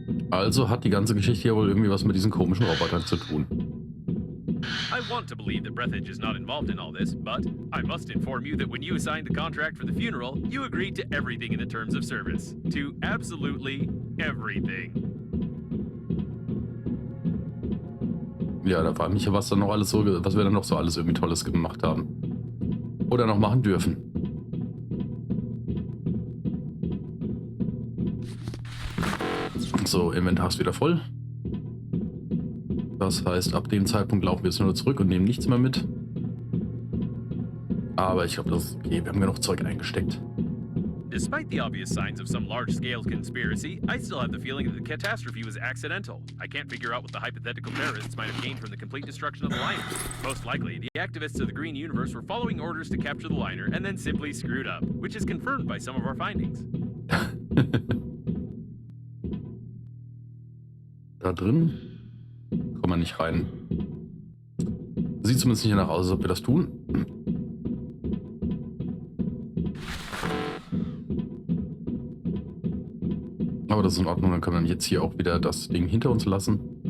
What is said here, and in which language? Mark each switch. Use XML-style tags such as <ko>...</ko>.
<de>Also hat die ganze Geschichte ja wohl irgendwie was mit diesen komischen Robotern zu tun.</de> <en>I want to believe that Breathedge is not involved in all this, but I must inform you that when you signed the contract for the funeral, you agreed to everything in the terms of service. To absolutely everything.</en> <de>Ja, da frage ich mich, was dann noch alles so, was wir dann noch so alles irgendwie Tolles gemacht haben. Oder noch machen dürfen. So, Inventar ist wieder voll. Das heißt, ab dem Zeitpunkt laufen wir jetzt nur zurück und nehmen nichts mehr mit. Aber ich glaube, das ist okay. Wir haben genug Zeug eingesteckt.</de> <en>Despite the obvious signs of some large-scale conspiracy, I still have the feeling that the catastrophe was accidental. I can't figure out what the hypothetical terrorists might have gained from the complete destruction of the liner. Most likely, the activists of the Green Universe were following orders to capture the liner and then simply screwed up, which is confirmed by some of our findings.</en> <de>Da drin kommen wir nicht rein. Sieht zumindest nicht danach aus, als ob wir das tun. Aber das ist in Ordnung, dann können wir jetzt hier auch wieder das Ding hinter uns lassen.</de>